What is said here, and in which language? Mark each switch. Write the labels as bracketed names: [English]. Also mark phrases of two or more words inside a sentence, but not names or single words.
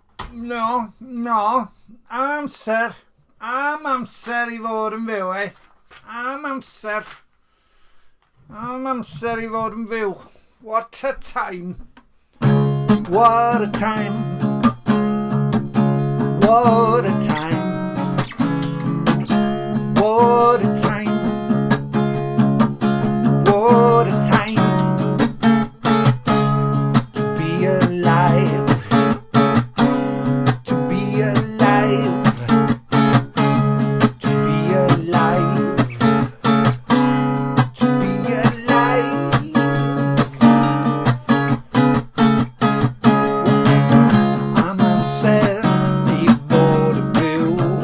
[Welsh] No, amser. Am amser I fod yn fyw, Am amser. Am amser I fod yn fyw. [English] What a time. What a time. What a time. What a time. What a time to be alive. To be alive. To be alive. To be alive. [Welsh] I'm amser I fod yn byw.